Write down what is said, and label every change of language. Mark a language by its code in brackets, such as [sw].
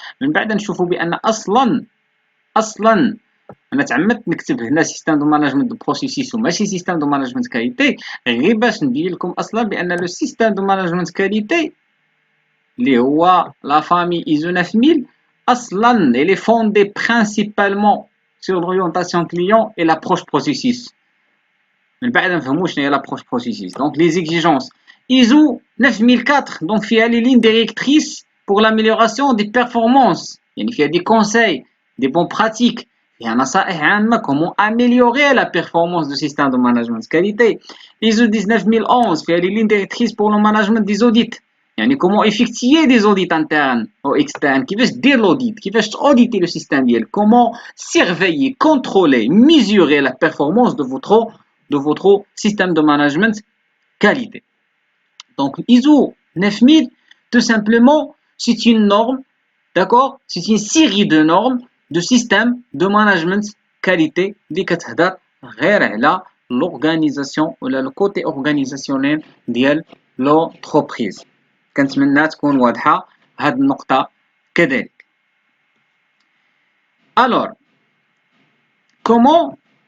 [ar] من بعد نشوفوا بأن أصلا أنا تعمدت نكتب هنا [fr] système de management du processus [ar] وماشي [fr] système de management qualité [ar] غير باش نبين لكم أصلا بأن [fr] le système de management qualité [ar] اللي هو [fr] la famille ISO 9000 [ar] أصلا [fr] elle est fondée principalement sur l'orientation client et l'approche processus. [ar] من بعد نفهموا شنو هي [fr] l'approche processus. Donc les exigences ISO 9004 donc [ar] فيها [fr] les lignes directrices pour l'amélioration des performances. [ar] يعني [fr] فيها des conseils, des bonnes pratiques, [ar] فيها نصائح عامة [fr] comment améliorer la performance du système de management de qualité. ISO 19011 [ar] فيها [fr] les lignes directrices pour le management des audits. [ar] يعني [fr] comment effectuer des audits internes ou externes, [ar] كيفاش دير [fr] l'audit, [ar] كيفاش [fr] auditer le système [ar] ديالك, [fr] comment surveiller, contrôler, mesurer la performance de votre système de management qualité. Donc ISO 9000 tout simplement c'est une norme, d'accord, c'est une série de normes de système de management qualité [ar] اللي كتهضر غير على [fr] l'organisation [ar] ولا [fr] le côté organisationnel [ar] ديال [fr] l'entreprise. [ar] كنتمنى تكون واضحة هاد النقطة كذلك. [fr] Alors, comment